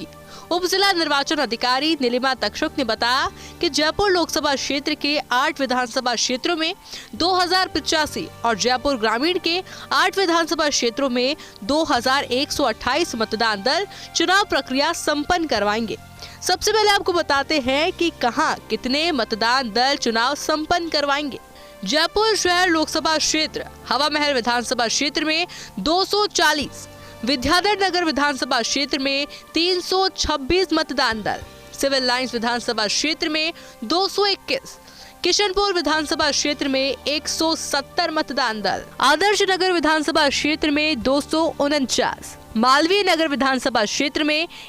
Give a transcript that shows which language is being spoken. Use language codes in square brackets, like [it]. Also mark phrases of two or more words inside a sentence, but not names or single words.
[hi] उप जिला निर्वाचन अधिकारी नीलिमा तक्षक ने बताया कि जयपुर लोकसभा क्षेत्र के 8 विधानसभा क्षेत्रों में 2085 और जयपुर ग्रामीण के 8 विधानसभा क्षेत्रों में 2128 मतदान दल चुनाव प्रक्रिया संपन्न करवाएंगे। सबसे पहले आपको बताते हैं कि कहां कितने मतदान दल चुनाव संपन्न करवाएंगे। जयपुर शहर लोकसभा क्षेत्र हवा महल विधानसभा क्षेत्र में 240, विद्याधर नगर विधानसभा क्षेत्र में 326 मतदान दल, सिविल लाइंस विधानसभा क्षेत्र में 221, किशनपुर विधानसभा क्षेत्र में 170 मतदान दल, आदर्श नगर विधानसभा क्षेत्र में 249, मालवीय नगर विधानसभा क्षेत्र में